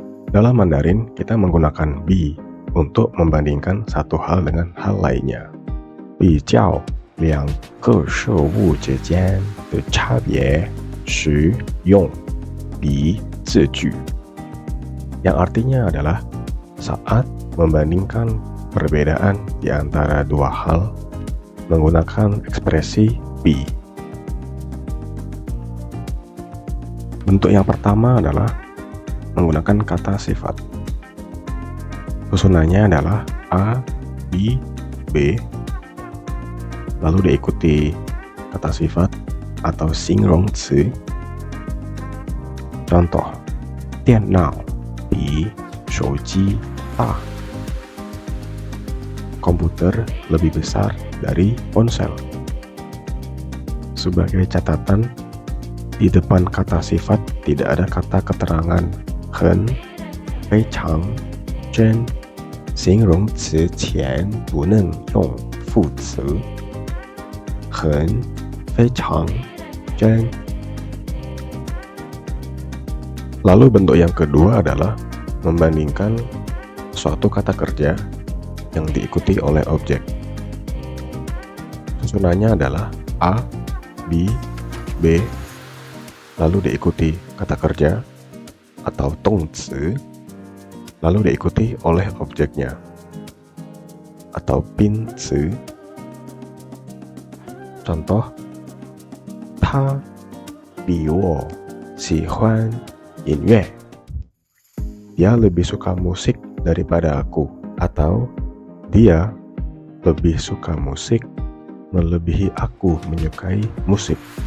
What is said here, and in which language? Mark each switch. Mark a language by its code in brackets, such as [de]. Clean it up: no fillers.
[id] Dalam Mandarin, kita menggunakan bi untuk membandingkan satu hal dengan hal lainnya. [zh] 比较两个事物之间的差别时用比字句. [id] Yang artinya adalah saat membandingkan perbedaan di antara dua hal menggunakan ekspresi bi. Bentuk yang pertama adalah menggunakan kata sifat. Susunannya adalah A, B, B, lalu diikuti kata sifat atau 形容词. [zh] Contoh, 电脑比手机大. [id] Komputer lebih besar dari ponsel. Sebagai catatan, di depan kata sifat tidak ada kata keterangan [zh] 很、非常、真. 形容词前不能用副词 很、非常、真. [id] Lalu bentuk yang kedua adalah membandingkan suatu kata kerja yang diikuti oleh objek. Susunannya adalah A, B, B, lalu diikuti kata kerja atau 动词, lalu diikuti oleh objeknya atau 宾词. [zh] Contoh, 他比我喜欢音乐. [id] Dia lebih suka musik daripada aku. Atau dia lebih suka musik melebihi aku menyukai musik.